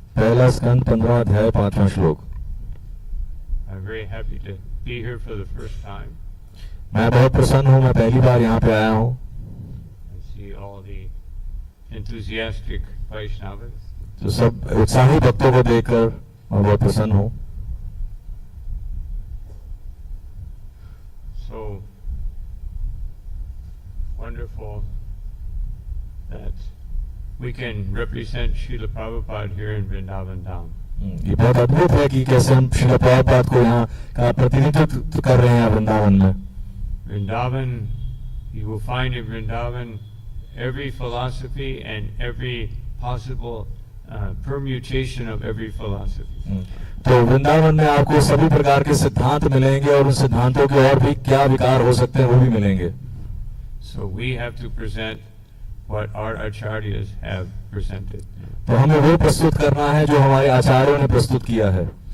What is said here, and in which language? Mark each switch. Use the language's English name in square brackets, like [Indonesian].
[Hindi] पहला स्कंद 15 अध्याय 5वां श्लोक। [English] I'm very happy to be here for the first time. [Hindi] मैं बहुत प्रसन्न हूँ, मैं पहली बार यहाँ पे आया हूँ। [English] I see all the enthusiastic Vaishnavas. [Hindi] तो सब उत्साही भक्तों को देखकर मैं बहुत प्रसन्न हूँ। [English] So wonderful that we can represent Srila Prabhupada here in Vrindavan Dham. [Hindi] ये बहुत अद्भुत है कि कैसे हम श्रील प्रभुपाद को यहाँ का प्रतिनिधित्व कर रहे हैं वृंदावन में। [English] Vrindavan, you will find in Vrindavan every philosophy and every possible permutation of every philosophy. [Hindi] तो वृंदावन में आपको सभी प्रकार के सिद्धांत मिलेंगे और उन सिद्धांतों के और भी क्या विकार हो सकते हैं वो भी मिलेंगे। [English] So we have to present what our acharyas have presented. [Hindi] तो हमें वो प्रस्तुत करना है जो हमारे आचार्यों ने प्रस्तुत किया है।